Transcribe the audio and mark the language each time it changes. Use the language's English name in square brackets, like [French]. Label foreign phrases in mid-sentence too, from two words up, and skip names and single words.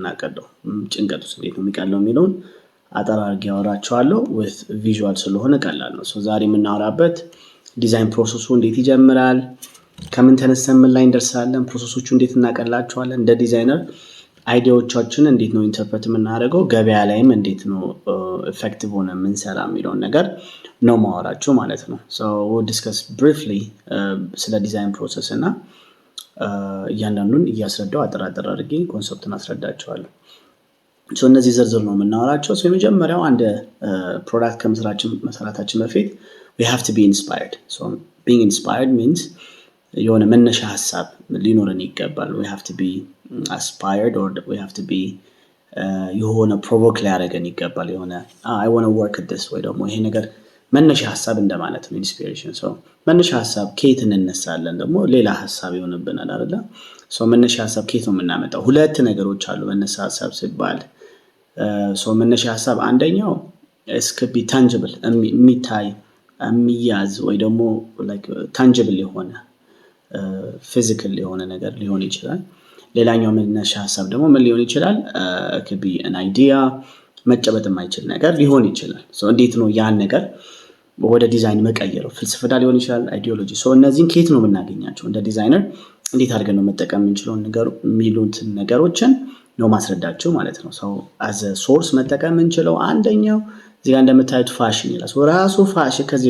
[Amharic] የምናቀለው፣ ጭንቀቱስ እንዴት ነው የሚቀለው የሚለውን አጠር አድርጌ አወራቸዋለሁ። [English] with visual [Amharic] ስለሆነ ቀላል ነው። ዛሬ የምናወራበት ዲዛይን ፕሮሰሱ እንዴት ይጀምራል፣ ከምን ተነስተን ምን ላይ እንደርሳለን፣ ፕሮሰሶቹ እንዴት እናቀላቸዋለን፣ እንደ ዲዛይነር አይዲያዎቻችን እንዴት ነው ኢንተርፕሬት የምናደርገው፣ ገበያ ላይም እንዴት ነው ኤፌክቲቭ ሆነ የምንሰራ የሚለውን ነገር ነው ማወራቸው ማለት ነው። [English] discuss briefly [Amharic] ስለ [English] design process [Amharic] እና እያንዳንዱን እያስረዳው አጠራጠር አድርጌ ኮንሰፕትን አስረዳቸዋለሁ። እነዚህ ዝርዝር ነው የምናወራቸው። የመጀመሪያው አንድ ፕሮዳክት ከመስራታችን በፊት [English] we have to be inspired. Being inspired means [Amharic] የሆነ መነሻ ሀሳብ ሊኖረን ይገባል። [English] we have to be aspired or we have to be [Amharic] የሆነ ፕሮቮክ ሊያደርገን ይገባል። የሆነ [English] I want to work at this [Amharic] ወይ ደግሞ ይሄ ነገር መነሻ ሀሳብ እንደማለት ነው ኢንስፒሬሽን። መነሻ ሀሳብ ከየት እንነሳለን? ደግሞ ሌላ ሀሳብ ይሆንብናል አይደለ? መነሻ ሀሳብ ከየት ነው የምናመጣው? ሁለት ነገሮች አሉ መነሻ ሀሳብ ሲባል። መነሻ ሀሳብ አንደኛው [English] could be tangible [Amharic] የሚታይ የሚያዝ ወይ ደግሞ tangible የሆነ ፊዚካል የሆነ ነገር ሊሆን ይችላል። ሌላኛው መነሻ ሀሳብ ደግሞ ምን ሊሆን ይችላል? [English] could be an idea [Amharic] መጨበጥ የማይችል ነገር ሊሆን ይችላል። እንዴት ነው ያን ነገር ወደ ዲዛይን መቀየረው? ፍልስፍና ሊሆን ይችላል፣ አይዲዮሎጂ። እነዚህን ከየት ነው የምናገኛቸው? እንደ ዲዛይነር እንዴት አድርገን ነው መጠቀም የምንችለው የሚሉትን ነገሮችን ነው ማስረዳቸው ማለት ነው። አዘ ሶርስ መጠቀም የምንችለው አንደኛው እዚህ ጋር እንደምታዩት ፋሽን ይላል። ራሱ ፋሽን ከዚህ